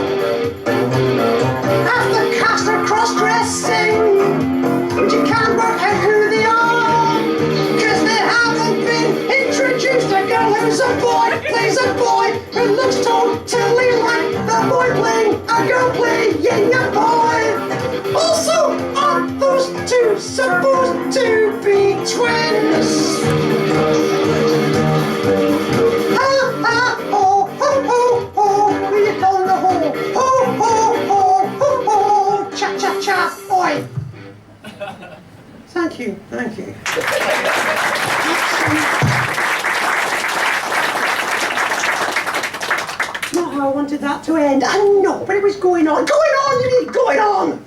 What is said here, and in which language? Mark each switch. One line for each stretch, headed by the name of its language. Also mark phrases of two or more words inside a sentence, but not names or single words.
English: Half the cast are cross-dressing, but you can't work out who they are, cause they haven't been introduced. A girl who's a boy plays a boy who looks totally like the boy playing a girl playing a boy. Also, aren't those two supposed to be twins? Ha ha ho ho ho ho, who you calling a ho? Ho ho ho ho ho, cha cha cha, oi. Thank you, thank you. Not how I wanted that to end. I know, but it was going on. Going on, you mean going on?